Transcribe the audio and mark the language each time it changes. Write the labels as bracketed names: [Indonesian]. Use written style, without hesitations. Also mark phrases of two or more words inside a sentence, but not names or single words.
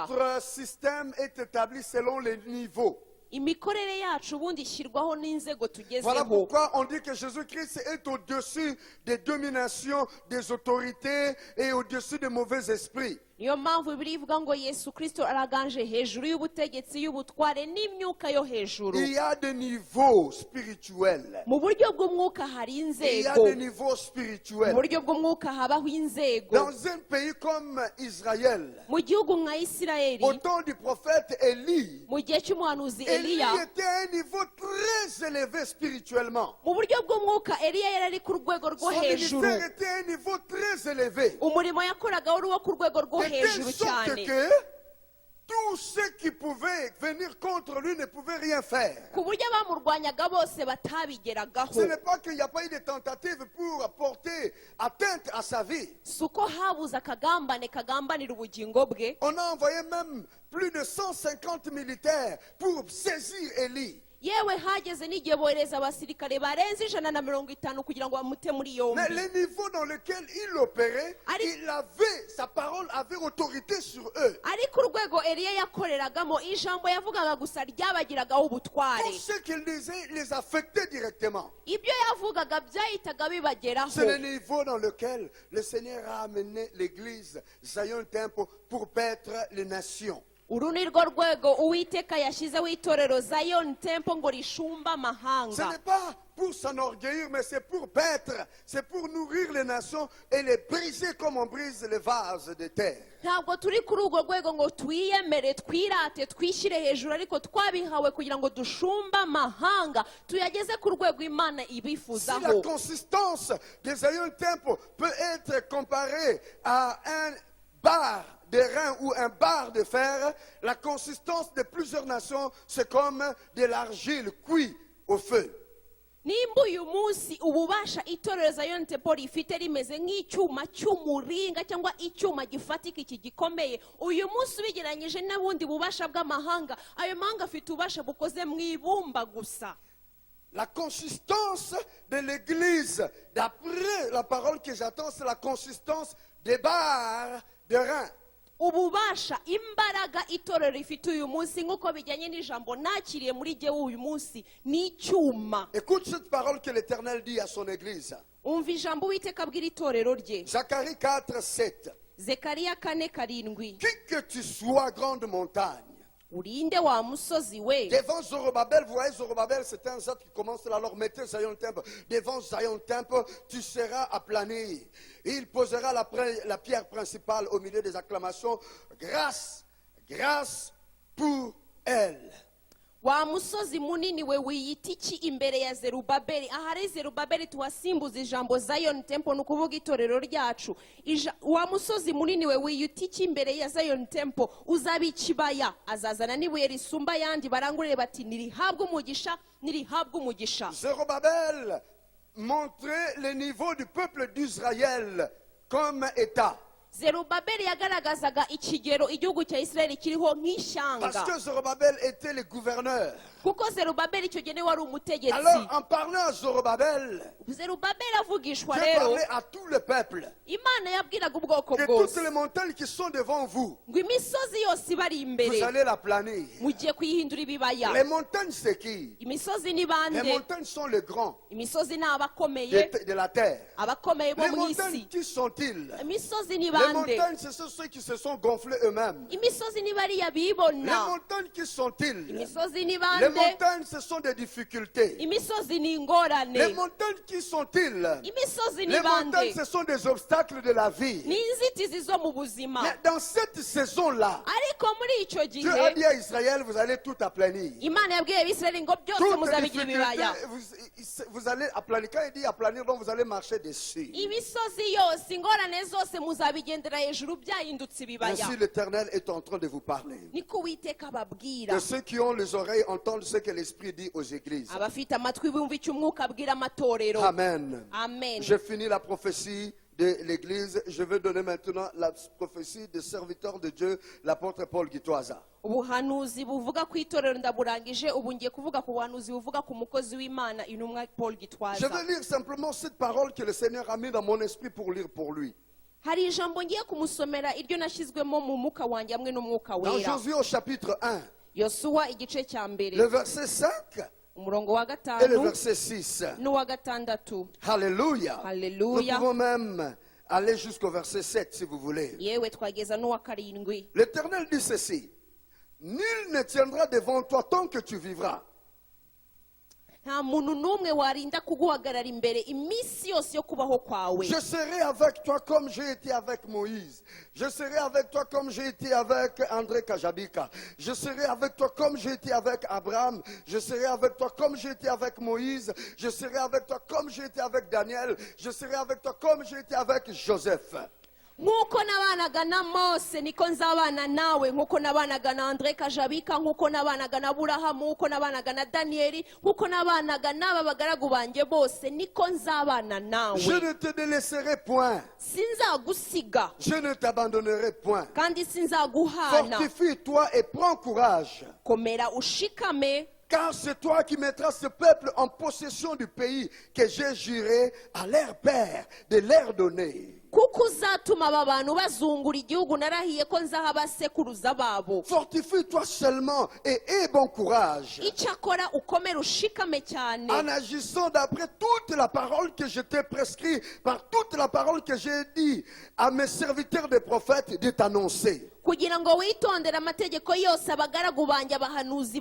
[French] Notre système est établi selon les niveaux. [Kinyarwanda] Imikorere yacu ubundi ishyirwaho n'inzego [French] Voilà [Kinyarwanda] tugezeho. [French] pourquoi on dit que Jésus-Christ est au-dessus des dominations, des autorités et au-dessus des mauvais esprits. [Kinyarwanda] Niyo mpamvu Bibiliya ivuga ngo Yesu Kristo araganje hejuru y'ubutegetsi, y'ubutware n'imyuka yo hejuru. [French] Il y a des niveaux spirituels. [Kinyarwanda] Mu buryo bw'umwuka hari [French] Il y a [Kinyarwanda] inzego. [French] des niveaux [Kinyarwanda] Mu [French] spirituels. [Kinyarwanda] buryo bw'umwuka habaho inzego. [French] Dans un pays comme Israël, [Kinyarwanda] Mu gihugu nka Isirayeli, [French] au temps du prophète Élie, [Kinyarwanda] mu gihe cy'umuhanuzi [French] Élie [Kinyarwanda] Eliya, [French] était à un niveau très élevé spirituellement. [Kinyarwanda] mu buryo bw'umwuka Eliya yari ari ku rwego rwo [French] Son [Kinyarwanda] hejuru. [French] ministère était à un niveau très élevé. [Kinyarwanda] Umurimo yakoraga wari uwo ku rwego rwo [French] De telle [Kinyarwanda] hejuru [French] sorte [Kinyarwanda] cyane, [French] que tous ceux qui pouvaient venir contre lui ne pouvaient rien faire. [Kinyarwanda] ku buryo abamurwanyaga bose [French] Ce [Kinyarwanda] batabigeragaho. [French] n'est pas qu'il n'y a pas eu de tentative pour porter atteinte à sa vie. [Kinyarwanda] Si uko habuze akagambane kagambanira ubugingo bwe. [French] On a envoyé même plus de 150 militaires pour saisir Élie. [Kinyarwanda] Yewe hageze n'igihe bohereza abasirikare barenze 150 kugira ngo bamute muri [French] Mais [Kinyarwanda] yombi. [French] le niveau dans lequel il opérait, il avait, sa parole avait autorité sur eux. [Kinyarwanda] Ariko urwego Eliya yakoreragamo, ijambo yavugaga gusa ryabagiragaho ubutware. [French] Tout ce qu'il disait les affectait directement. [Kinyarwanda] Ibyo yavugaga byahitaga bibageraho. [French] C'est le niveau dans lequel le Seigneur a amené l'église Zion Temple pour paître les nations. [Kinyarwanda] uru ni rwo rwego uwiteka yashyizeho itorero Zion Temple ngo rishumba [French] Ce [Kinyarwanda] amahanga. [French] n'est pas pour s'enorgueillir, mais c'est pour paître, c'est pour nourrir les nations et les briser comme on brise les vases de terre. [Kinyarwanda] Ntabwo turi kuri urwo rwego ngo twiyemere twirate twishyire hejuru, ariko twabihawe kugira ngo dushumbe amahanga tuyageze ku rwego Imana [French] Si la [Kinyarwanda] ibifuzaho. [French] consistance des Zion Temple peut être comparée à un bar de rein ou un bar de fer, la consistance de plusieurs nations, c'est comme de l'argile cuite au feu. [Kinyarwanda] Nimba uyu munsi ububasha itorero Zion Temple rifite rimeze nk'icyuma cy'umuringa cyangwa icyuma gifatika iki gikomeye, uyu munsi ubigeranyije n'ubundi bubasha bw'amahanga, ayo mahanga afite ububasha bukoze mu ibumba gusa. [French] La consistance de l'église, d'après la parole que j'attends, c'est la consistance des barres de rein. [Kinyarwanda] Ububasha imbaraga itorero rifite uyu munsi nk'uko bijyanye n'ijambo nakiriye muri jyewe uyu munsi ni icyuma. [French] Écoute cette parole que l'Éternel dit à son église. [Kinyarwanda] Umva ijambo Uwiteka abwira itorero rye. [French] Zacharie 4, 7. [Kinyarwanda] Zekariya 4:7. [French] Qui que tu sois, grande montagne, Urinde wa musozi we. devant Zorobabel, vous voyez Zorobabel, c'est un autre qui commence là, alors mettez Zion Temple. Devant Zion Temple, tu seras aplani. Il posera la pierre principale au milieu des acclamations. Grâce, grâce pour elle. [Kinyarwanda] Wa musozi munini we wiyita iki imbere ya Zerubabeli? Ahari Zerubabeli tuwasimbuza ijambo Zion Temple ni ukuvuga itorero ryacu. Wa musozi munini we wiyita iki imbere ya Zion Temple? Uzaba ikibaya, azazana n'ibuye risumba ayandi, barangurire bati nirihabwe umugisha, nirihabwe umugisha. [French] Zorobabel montrait le niveau du peuple d'Israël comme État. [Kinyarwanda] Zerubabeli yagaragazaga ikigero igihugu cya Israeli kiriho nk'ishyanga. [French] Parce que Zorobabel était le gouverneur. [Kinyarwanda] Kuko Zerubabeli icyo gihe wari umutegetsi. [French] Alors, en parlant à Zorobabel, [Kinyarwanda] Zerubabeli avugishwa [French] Dieu [Kinyarwanda] rero, [French] parlait à tout le peuple. [Kinyarwanda] Imana yabwiraga ubwoko [French] Que [Kinyarwanda] bwose [French] toutes les montagnes qui sont devant vous, [Kinyarwanda] ngo imisozi yose ibari [French] vous [Kinyarwanda] imbere [French] allez la planir. [Kinyarwanda] mugiye kuyihindura ibibaya. [French] Les montagnes, c'est qui? [Kinyarwanda] Imisozi ni [French] Les [Kinyarwanda] bande? [French] montagnes sont les grands [Kinyarwanda] Imisozi ni abakomeye, [French] de la terre. [Kinyarwanda] abakomeye bo [French] Les [Kinyarwanda] mu [French] montagnes, [Kinyarwanda] isi. [French] qui sont-ils? [Kinyarwanda] Imisozi ni [French] Les [Kinyarwanda] bande? [French] montagnes, ce sont ceux qui se sont gonflés eux-mêmes. [Kinyarwanda] Imisozi ni bariya [French] Les [Kinyarwanda] bibona. [French] montagnes, qui sont-ils? [Kinyarwanda] Imisozi ni [French] Les [Kinyarwanda] bande? [French] montagnes, ce sont des difficultés. [Kinyarwanda] Imisozi ni [French] Les [Kinyarwanda] ingorane. [French] montagnes, qui sont-ils? [Kinyarwanda] Imisozi ni [French] Les montagnes, [Kinyarwanda] bande? [French] ce sont des obstacles de la vie. [Kinyarwanda] Ni inzitizi zo mu buzima. [French] Mais dans cette saison-là, [Kinyarwanda] Ariko muri icyo [French] Dieu a dit [Kinyarwanda] gihe [French] à Israël, vous allez tout aplanir. [Kinyarwanda] Imana yabwiye Abisirayeli ngo byose [French] Toutes les [Kinyarwanda] muzabigira ibibaya. [French] difficultés, vous allez aplanir. Quand il dit aplanir, donc vous allez marcher dessus. [Kinyarwanda] Imisozi yose, ingorane zose muzabigendera hejuru byahindutse ibibaya. [French] Ainsi l'Éternel est en train de vous parler. [Kinyarwanda] Niko Uwiteka ababwira. [French] Que ceux qui ont les oreilles entendent ce que l'Esprit dit aux églises. [Kinyarwanda] Abafite amatwi bumva icyo umwuka abwira amatorero. [French] Amen. [Kinyarwanda] Amen. [French] J'ai fini la prophétie de l'Église. Je vais donner maintenant la prophétie des serviteurs de Dieu, l'apôtre Paul Gitwaza. [Kinyarwanda] Ubuhanuzi buvuga ku itorero ndaburangije, ubu ngiye kuvuga ku buhanuzi buvuga ku mukozi w'Imana intumwa Paul [French] Je [Kinyarwanda] Gitwaza. [French] vais lire simplement cette parole que le Seigneur a mis dans mon esprit pour lire pour lui. [Kinyarwanda] Hari ijambo ngiye kumusomera iryo nashyizwemo mu mwuka wanjye hamwe n'umwuka [French] Dans [Kinyarwanda] wera. [French] Josué au chapitre 1, [Kinyarwanda] Yosuwa igice cya mbere [French] le verset 5 [Kinyarwanda] umurongo wa [French] et le [Kinyarwanda] gatanu [French] verset 6. [Kinyarwanda] n'uwa gatandatu. [French] Alléluia. Nous [Kinyarwanda] Alléluia. [French] pouvons même aller jusqu'au verset 7 si vous voulez. [Kinyarwanda] Yewe twageza n'uwa karindwi. [French] L'Éternel dit ceci. Nul ne tiendra devant toi tant que tu vivras. Nta muntu n'umwe warinda kuguhagarara imbere iminsi yose yo kubaho kwawe. Je serai avec toi comme j'ai été avec Moïse. Je serai avec toi comme j'ai été avec André Kajabika. Je serai avec toi comme j'ai été avec Abraham. Je serai avec toi comme j'ai été avec Moïse. Je serai avec toi comme j'ai été avec Daniel. Je serai avec toi comme j'ai été avec Joseph. [Kinyarwanda] Nk'uko nabanaga na Mose niko nzabana nawe, nk'uko nabanaga na Andre Kajabika, nk'uko nabanaga na Aburahamu, nk'uko nabanaga na Daniyeli, nk'uko nabanaga n'aba bagaragu banjye bose niko nzabana nawe. [French] Je ne te délaisserai point. [Kinyarwanda] Sinzagusiga [French] Je ne t'abandonnerai point. [Kinyarwanda] kandi sinzaguhana. [French] Fortifie-toi et prends courage. [Kinyarwanda] Komera ushikame, [French] Car c'est toi qui mettras ce peuple en possession du pays que j'ai juré à leur père de leur donner. [Kinyarwanda] kuko uzatuma aba bantu bazungura igihugu narahiye ko nzaha abasekuruza babo. [French] Fortifie-toi seulement et aie bon courage. [Kinyarwanda] Icyakora ukomere ushikame cyane, [French] En agissant d'après toute la parole que je t'ai prescrite, par toute la parole que j'ai dit à mes serviteurs des prophètes de t'annoncer. [Kinyarwanda] kugira ngo witondere amategeko yose abagaragu banjye abahanuzi